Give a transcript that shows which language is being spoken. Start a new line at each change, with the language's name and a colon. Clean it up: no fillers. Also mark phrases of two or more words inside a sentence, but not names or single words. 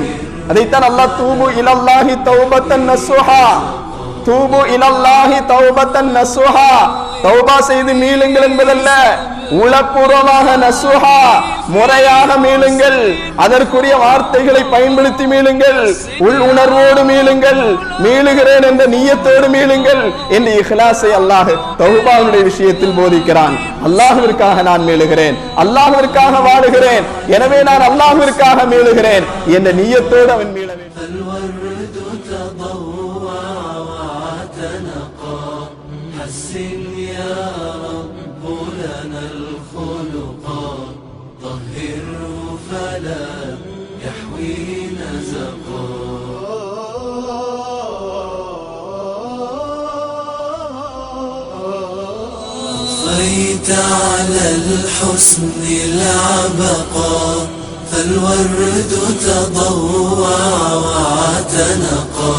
Tamil: அதைத்தான் அல்லாஹ்
Arabic: توبوا إلى الله توبة نصوحا, توبوا إلى الله توبة نصوحا,
Tamil: தௌபா செய்து மீளுங்கள் என்பதல்ல, உளப்பூர்வமாக நஸூஹா, முறையாக மீளுங்கள், அதற்குரிய வார்த்தைகளை பயன்படுத்தி மீளுங்கள், உள் உணர்வோடு மீளுங்கள், மீளுகிறேன் என்ற நியத்தோடு மீளுங்கள் என்று இஹ்லாஸை அல்லாஹ் தௌபாவுடைய விஷயத்தில் போதிக்கிறான். அல்லாஹ்விற்காக நான் மீளுகிறேன், அல்லாஹ்விற்காக வாழுகிறேன், எனவே நான் அல்லாஹ்விற்காக மீளுகிறேன் என்ற நியத்தோடு அவன் மீள வேண்டும்.
Arabic: حسن يا رب لنا الخلقا طهره فلا يحوي نزقا. أضفيت على الحسن العبقا فالورد تضوع واعتنقا.